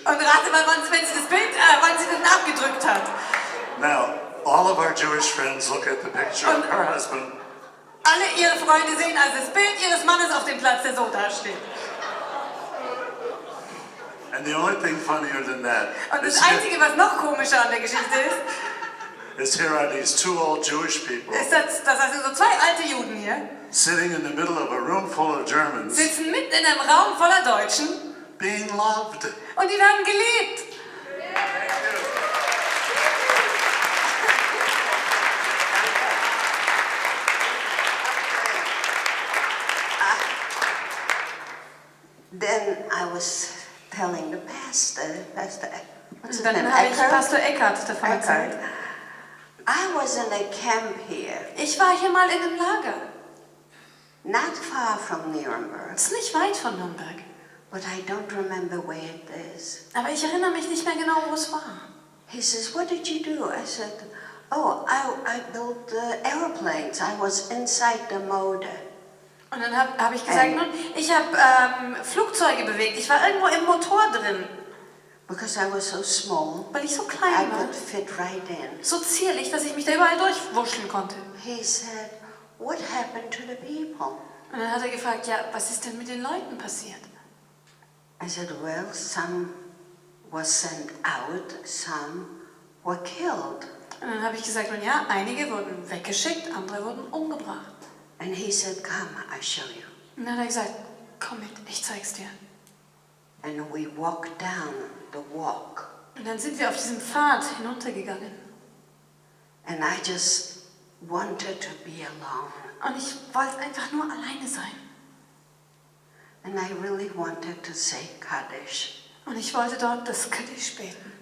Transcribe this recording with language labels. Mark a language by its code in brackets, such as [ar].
[de] Und rate mal, wann sie das Bild, wann sie das abgedrückt hat. [en] Now, all of our Jewish friends look at the picture of her husband. [de] Alle ihre Freunde sehen also das Bild ihres Mannes auf dem Platz, der so da steht. [en] And the only thing funnier than that [de] Und das [en] is [de] Einzige, was noch komischer an der Geschichte [en] here are these two old Jewish people [de] ist dass also so zwei alte Juden hier [en] sitting in the middle of a room full of Germans [de] sitzen mitten in einem Raum voller Deutschen [en] being loved. [de] und die werden geliebt. [en] Then I was telling the pastor, what's his [de] Dann [en] name? [de] habe ich [en] Eckhart? [de] Pastor Eckhart davon erzählt. [en] Eckhart. I was in a camp here, [de] Ich war hier mal in einem Lager. [en] not far from Nuremberg, [de] Das ist nicht weit von Nürnberg. [en] but I don't remember where it is. [de] Aber ich erinnere mich nicht mehr genau, wo es war. [en] He says, what did you do? I said, oh, I built airplanes. I was inside the motor. [de] Und dann hab ich gesagt, nun, ich habe Flugzeuge bewegt. Ich war irgendwo im Motor drin, [en] Because I was so small, [de] weil ich so [en] I [de] klein war. [en] could fit right in. [de] So zierlich, dass ich mich da überall durchwurschteln konnte. [en] He said, what happened to the people? [de] Und dann hat er gefragt, ja, was ist denn mit den Leuten passiert? [en] I said, well, some was sent out, some were killed. [de] Und dann habe ich gesagt, nun ja, einige wurden weggeschickt, andere wurden umgebracht. [en] And he said, come, I show you. [de] Und dann hat er gesagt, komm mit, ich zeig's dir. [en] And we walked down the walk. [de] Und dann sind wir auf diesem Pfad hinuntergegangen. [en] And I just wanted to be alone. [de] Und ich wollte einfach nur alleine sein. [en] And I really wanted to say Kaddish. [de] Und ich wollte dort das Kaddish beten.